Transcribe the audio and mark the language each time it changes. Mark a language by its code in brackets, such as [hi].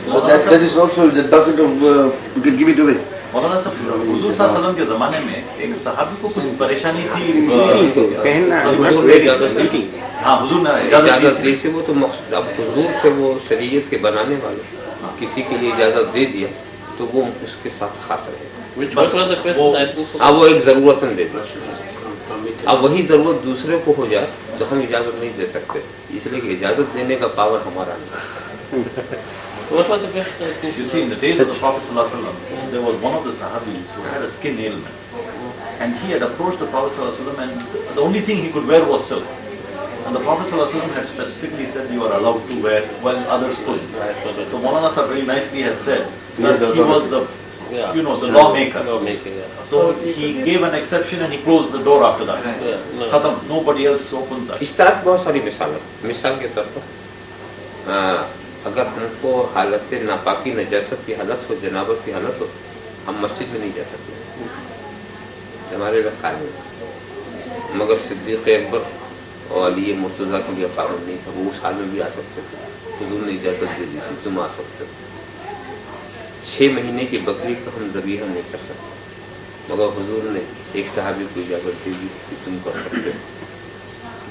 [en] So that is also the bucket of you can give it away. [ur] مولانا صاحب حضور صلی اللہ علیہ وسلم کے زمانے میں ایک صحابی کو کچھ پریشانی تھی، پہننا حضور نے اجازت دی، ہاں حضور نے اجازت دی تھی، وہ تو مقصد اب حضور سے وہ شریعت کے بنانے والے کسی کے لیے اجازت دے دیا تو وہ اس کے ساتھ خاص رہے۔ [en] What was the question? I think [ur] اب وہ ایک ضرورت دے دی، اب وہی ضرورت دوسرے کو ہو جائے تو ہم اجازت نہیں دے سکتے، اس لیے کہ اجازت دینے کا پاور ہمارا نہیں۔ [en] what was the question? I think You see, in the days of the Prophet ﷺ, there was one of the Sahabis who had a skin ailment, and he had approached the Prophet ﷺ, and the only thing he could wear was silk. And the Prophet ﷺ had specifically said you are allowed to wear while others couldn't. So Maulana Sahib very nicely has said that he was the, Yeah. you know, the lawmaker. Lawmaking, yeah. So he gave an exception and he closed the door after that. Yeah, no. Khatam, nobody else opens that. [ur] اس طرح بہت ساری مثالیں، مثال کے طور پر اگر ہم کو حالت ناپاکی نجاست کی حالت ہو، جنابت کی حالت ہو، ہم مسجد میں نہیں جا سکتے، ہمارے میں قائم ہے، مگر صدیق اکبر اور علی مرتضیٰ کے لیے پابند نہیں تھا، وہ اس حال میں بھی آ سکتے تھے، حضور نے اجازت دے دی تھی، تم آ سکتے ہو۔ 6 مہینے کی بکری کو ہم ذبیحہ نہیں کر سکتے، مگر حضور نے ایک صحابی کو اجازت دے دی کہ تم کر سکتے ہو۔